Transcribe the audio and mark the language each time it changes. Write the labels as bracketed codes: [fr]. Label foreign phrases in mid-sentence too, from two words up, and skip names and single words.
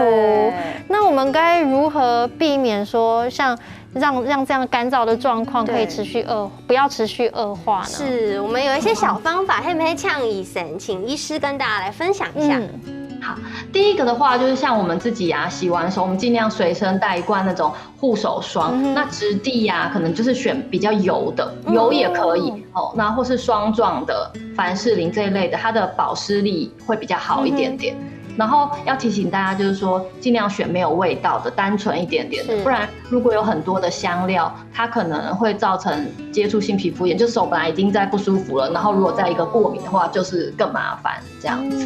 [zh] 那我們該如何避免說像讓這樣乾燥的狀況可以不要持續惡化呢？是我們有一些小方法，可不可以嗆醫生，請醫師跟大家來分享一下。好，第一個的話就是像我們自己啊，洗完手我們盡量隨身帶一罐那種護手霜，那質地啊可能就是選比較油的，油也可以哦，那或是霜狀的凡士林這一類的，它的保濕力會比較好一點點。然后要提醒大家，就是说尽量选没有味道的，单纯一点点的，不然如果有很多的香料，它可能会造成接触性皮肤炎，就手本来已经在不舒服了，然后如果再一个过敏的话，就是更麻烦这样子。